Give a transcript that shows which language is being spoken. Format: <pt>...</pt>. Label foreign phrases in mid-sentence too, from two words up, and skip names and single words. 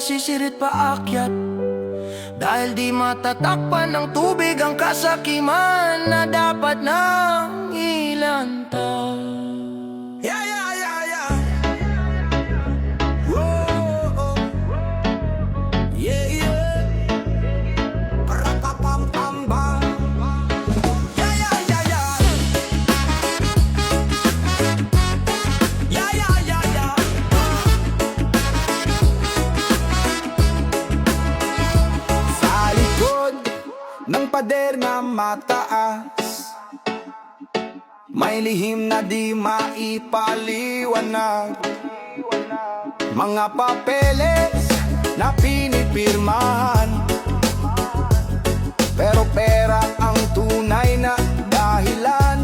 <tl>sirit paakyat. Dahil di matatakpan ng tubig ang kasakiman na dapat nang ilanta.</tl> <en>Yeah, yeah, yeah, yeah. Whoa, yeah, yeah. Parapapam-pamba. Yeah, yeah, yeah, yeah. Yeah, yeah, yeah, yeah.</en> <tl>Sa likod ng pader na mataas, may lihim na di maipaliwanag. Mga papeles na pinipirmahan, pero pera ang tunay na dahilan.</tl>